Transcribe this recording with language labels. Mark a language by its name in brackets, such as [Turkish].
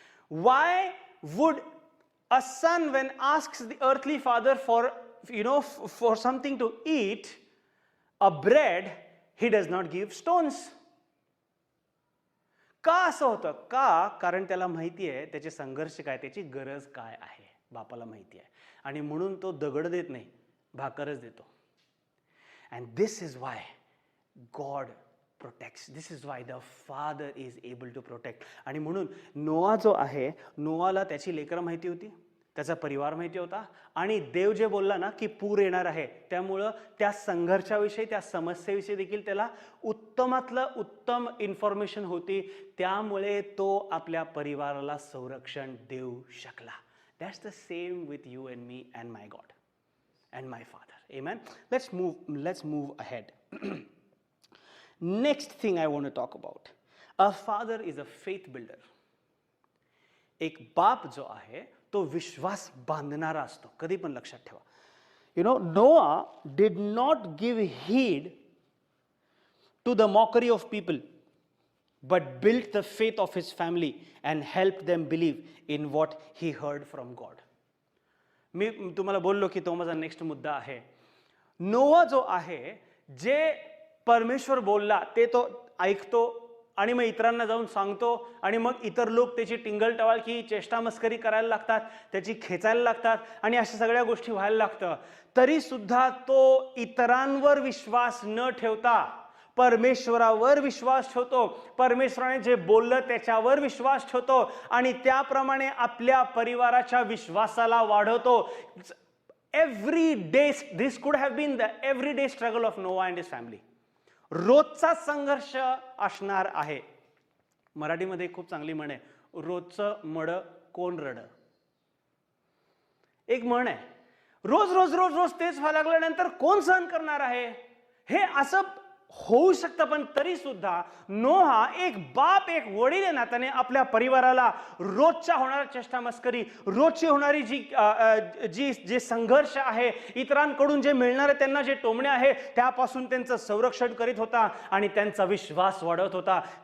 [English] Why would a son when asks the earthly father for something to eat a bread, he does not give stones? [Marathi] का असं होतं? का? कारण त्याला माहिती आहे त्याचे संघर्ष काय, त्याची गरज काय आहे, बापाला माहिती आहे. आणि म्हणून तो दगड देत नाही, भाकरच देतो. [English] And this is why God protects. This is why the Father is able to protect. [Marathi] आणि म्हणून नोआ जो आहे, नोआला त्याची लेकरं माहिती होती, त्याचा परिवार माहिती होता, आणि देव जे बोलला ना की पूर येणार आहे, त्यामुळं त्या संघर्षाविषयी, त्या समस्येविषयी देखील त्याला उत्तमातलं उत्तम इन्फॉर्मेशन होती. त्यामुळे तो आपल्या परिवाराला संरक्षण देऊ शकला. [English] That's the same with you and me and my God and my Father. Amen. Let's move ahead. Next thing I want to talk about. A father is a faith builder. [Marathi] एक बाप जो आहे तो विश्वास बांधणारा असतो. कधी पण लक्षात ठेवा. [English] Noah did not give heed to the mockery of people, but built the faith of his family and helped them believe in what he heard from God. [Marathi] मी तुम्हाला बोललो की तो माझा नेक्स्ट मुद्दा आहे. नोआ जो आहे, जे परमेश्वर बोलला ते तो ऐकतो आणि मग इतरांना जाऊन सांगतो, आणि मग इतर लोक त्याची टिंगल टवाळकी, चेष्टा मस्करी करायला लागतात, त्याची खेचायला लागतात, आणि अशा सगळ्या गोष्टी व्हायला लागतं. तरी सुद्धा तो इतरांवर विश्वास न ठेवता परमेश्वरावर विश्वास ठेवतो. परमेश्वराने जे बोललं त्याच्यावर विश्वास ठेवतो आणि त्याप्रमाणे आपल्या परिवाराच्या विश्वासाला वाढवतो. [English] Every day, this could have been the everyday struggle of Noah and his family. [Marathi] रोजचा संघर्ष असणार आहे. मराठीमध्ये खूप चांगली म्हण आहे, रोजचं मड कोण रड. एक म्हण आहे, रोज रोज रोज रोज तेच व्हायला लागल्यानंतर कोण सहन करणार आहे. हे असं होऊ शकतं, पण तरी सुद्धा नोहा एक बाप, एक वडील या नात्याने आपल्या परिवाराला रोजच्या होणाऱ्या चेष्टा मस्करी, रोजची होणारी जे संघर्ष आहे, इतरांकडून जे मिळणारे त्यांना जे टोमणे आहे, त्यापासून त्यांचं संरक्षण करीत होता आणि त्यांचा विश्वास वाढवत होता.